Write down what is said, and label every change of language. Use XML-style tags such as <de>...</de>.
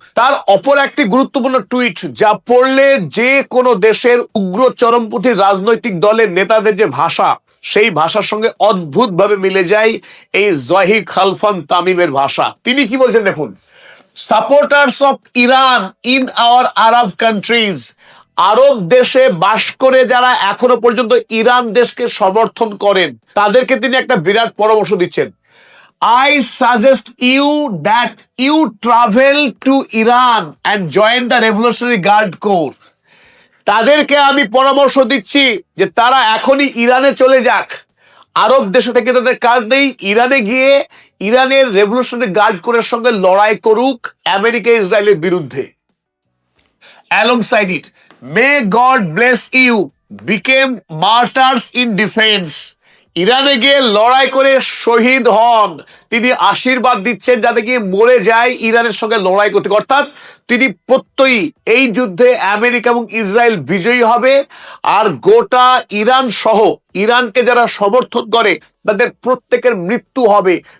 <bn>তার অপর একটি গুরুত্বপূর্ণ টুইট যা পড়লে যে কোনো দেশের উগ্র চরমপন্থী রাজনৈতিক দলের নেতাদের যে ভাষা, সেই ভাষার সঙ্গে অদ্ভুতভাবে মিলে যায় এই জহি খালফান তামিমের ভাষা। তিনি কি বলছেন দেখুন,</bn> <en>supporters of Iran in our Arab countries,</en> <bn>আরব দেশে বাস করে যারা এখনো পর্যন্ত ইরান দেশকে সমর্থন করেন তাদেরকে তিনি একটা বিরাট পরামর্শ দিচ্ছেন।</bn> <en>I suggest you that you travel to Iran and join the Revolutionary Guard Corps.</en> <bn>তাদেরকে আমি পরামর্শ দিচ্ছি যে তারা এখনই ইরানে চলে যাক। আরব দেশে থেকে তাদের কাজ নেই, ইরানে গিয়ে ইরানের রেভলিউশনারি গার্ড কোরের সঙ্গে লড়াই করুক আমেরিকা ইসরায়েলের বিরুদ্ধে।</bn> <en>Alongside it, may God bless you, became martyrs in defense.</en> <bn>ইরানে গিয়ে লড়াই করে শহীদ হন, তিনি আশীর্বাদ দিচ্ছেন যাতে গিয়ে মরে যায় ইরানের সঙ্গে লড়াই করতে। অর্থাৎ তিনি প্রত্যয়ী এই যুদ্ধে আমেরিকা এবং ইসরায়েল বিজয়ী হবে, আর গোটা ইরান সহ ইরানকে যারা সমর্থন করে তাদের প্রত্যেকের মৃত্যু হবে।</bn>